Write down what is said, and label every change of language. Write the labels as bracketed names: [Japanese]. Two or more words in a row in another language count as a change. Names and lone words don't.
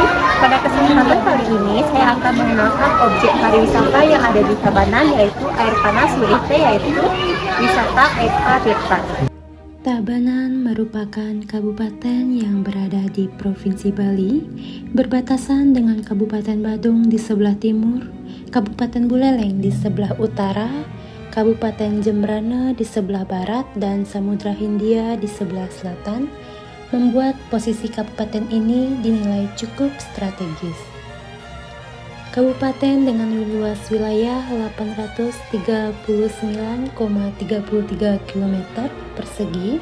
[Indonesian] Pada kesempatan kali ini saya akan mengenalkan objek pariwisata yang ada di Tabanan, yaitu air panas WIT, yaitu wisata Eka Tirta. Tabanan merupakan kabupaten yang berada di Provinsi Bali, berbatasan dengan Kabupaten Badung di sebelah timur, Kabupaten Buleleng di sebelah utara, Kabupaten Jembrana di sebelah barat, dan Samudra Hindia di sebelah selatan, membuat posisi kabupaten ini dinilai cukup strategis. Kabupaten dengan luas wilayah 839,33 km persegi.